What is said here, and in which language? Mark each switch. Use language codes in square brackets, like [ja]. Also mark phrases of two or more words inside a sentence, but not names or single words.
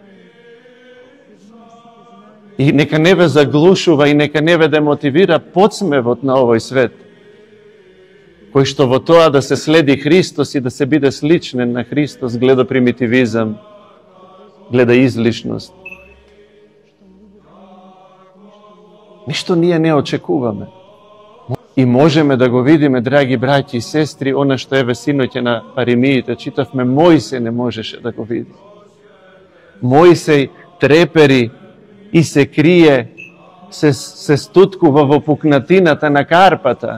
[mk] И нека не ве заглушува и нека не ве демотивира подсмевот на овој свет, кој што во тоа да се следи Христос и да се биде сличнен на Христос гледа примитивизам, гледа излишност. Ништо ние не очекуваме. И можеме да го видиме, драги браќи и сестри, оно што је синоће на Паримијите читавме, Мојсеј не можеше да го види. Мојсеј трепери и се крије, се стуткува во пукнатината на Карпата.